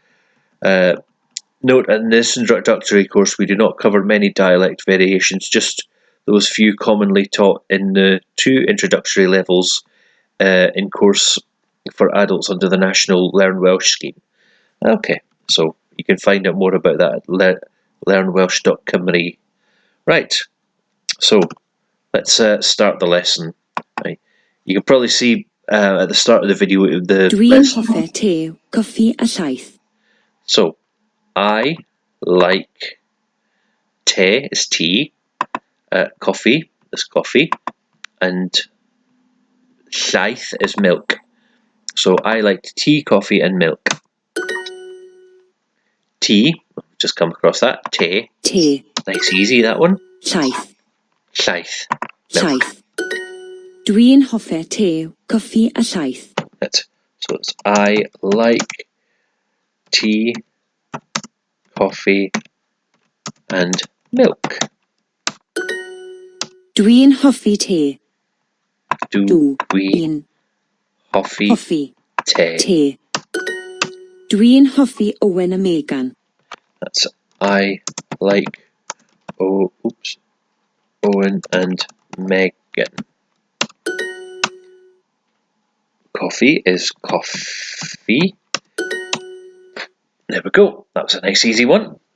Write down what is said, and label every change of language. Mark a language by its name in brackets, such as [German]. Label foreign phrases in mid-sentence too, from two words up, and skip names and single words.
[English] Note, in this introductory course we do not cover many dialect variations, just those few commonly taught in the 2 introductory levels in course for adults under the National Learn Welsh scheme. Okay, so you can find out more about that at learnwelsh.cymru. Right, so let's start the lesson. Right. You can probably see at the start of the video the [Welsh] Dwi'n hoffi te, coffi a llaeth. [English] So, I like te is tea, coffee is coffee, and llaeth is milk. So I like tea, coffee, and milk. Tea, just come across that. [Welsh] Te. Te. [English] Nice, easy, that one. [Welsh] Llaeth. Llaeth. Milk. Llaeth. Dwi'n hoffi te, coffi a llaeth. [English] That's, so it's I like tea, coffee, and milk. [Welsh] Dwi'n hoffi te. Dwi'n hoffi te. Te. Dwi'n hoffi Owen a Megan. [English] That's I like Owen and Megan. Coffee is coffee. There we go. That was a nice easy one.